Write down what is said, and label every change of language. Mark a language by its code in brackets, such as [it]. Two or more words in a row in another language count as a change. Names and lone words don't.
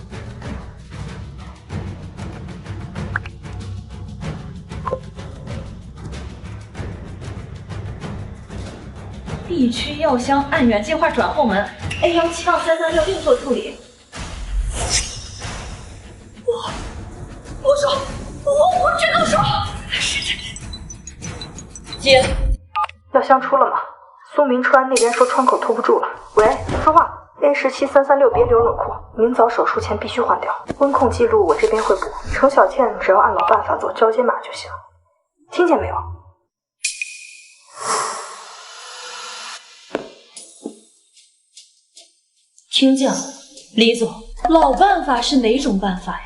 [zh] 地区药箱按原计划转后门 A17-336另做处理。我只能说，接。药箱出了吗？苏明川那边说窗口拖不住了。喂，说话。A17-336 别留冷库，明早手术前必須換掉。溫控記錄我這邊會補，程小倩只要按老辦法做交接碼就行。聽見沒有？聽見了，李總，老辦法是哪種辦法呀？